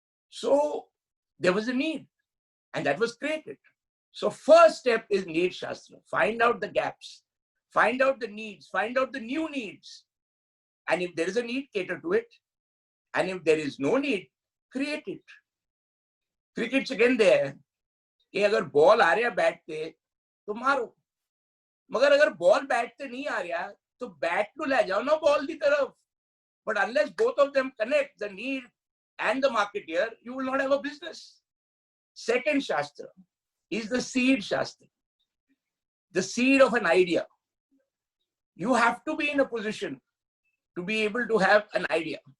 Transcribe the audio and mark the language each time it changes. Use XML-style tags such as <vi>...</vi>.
<en>So there was a need, and that was created. So first step is need shastra. Find out the gaps, find out the needs, find out the new needs. And if there is a need, cater to it. And if there is no need, create it. Cricket's again there.</en> <hi>कि अगर ball आ रहा bat पे तो मारो, मगर अगर ball bat पे नहीं आ रहा तो बैट को ले जाओ ना बॉल की तरफ.</hi> <en>But unless both of them connect, the need and the marketeer, you will not have a business. Second shastra is the seed shastra, the seed of an idea. You have to be in a position to be able to have an idea.</en>